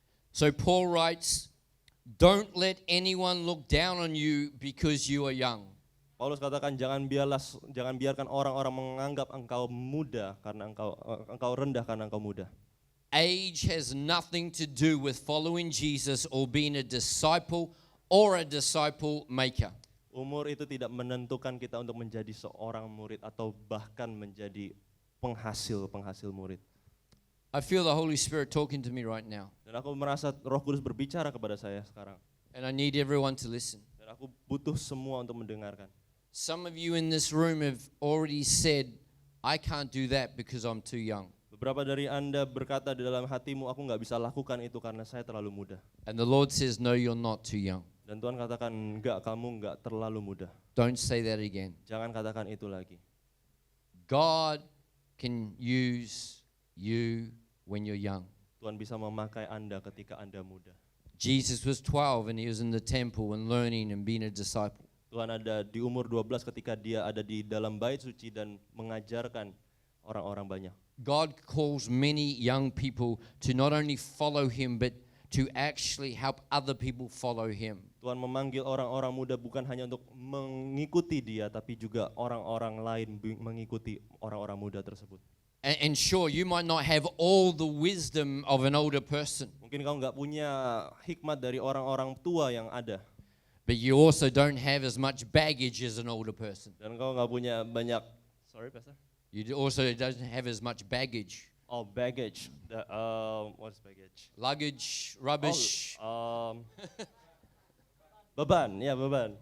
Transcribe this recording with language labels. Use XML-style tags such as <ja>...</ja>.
<en>So Paul writes, don't let anyone look down on you because you are young.</en> <id>Paulus katakan jangan biarkan orang-orang menganggap engkau muda karena engkau rendah karena engkau muda.</id> <en>Age has nothing to do with following Jesus or being a disciple or a disciple maker.</en> <id>Umur itu tidak menentukan kita untuk menjadi seorang murid atau bahkan menjadi penghasil murid.</id> <en>I feel the Holy Spirit talking to me right now,</en> <id>Dan aku merasa Roh Kudus berbicara kepada saya sekarang.</id> <en>and I need everyone to listen.</en> <id>Dan aku butuh semua untuk mendengarkan.</id> <en>Some of you in this room have already said, I can't do that because I'm too young.</en> <id>Beberapa dari Anda berkata di dalam hatimu, aku nggak bisa lakukan itu karena saya terlalu muda.</id> <en>And the Lord says, no, you're not too young.</en> <id>Dan Tuhan katakan, enggak, kamu enggak terlalu muda.</id> <en>Don't say that again.</en> <id>Jangan katakan itu lagi.</id> <en>God can use you when you're young.</en> <id>Tuhan bisa memakai Anda ketika Anda muda.</id> <en>Jesus was 12 and he was in the temple and learning and being a disciple.</en> <id>Tuhan ada di umur 12 ketika dia ada di dalam bait suci dan mengajarkan orang-orang banyak.</id> <en>God calls many young people to not only follow him but to actually help other people follow him.</en> <id>Tuhan memanggil orang-orang muda bukan hanya untuk mengikuti dia, tapi juga orang-orang lain mengikuti orang-orang muda tersebut.</id> <en>And sure, you might not have all the wisdom of an older person,</en> <id>Mungkin kau nggak punya hikmat dari orang-orang tua yang ada,</id> <en>but you also don't have as much baggage as an older person.</en> <id>dan kau nggak punya banyak.</id> <en>Sorry, Pastor. You also don't have as much baggage. Oh, baggage. What is baggage? Luggage, rubbish,</en> <id>Beban, ya beban.</id>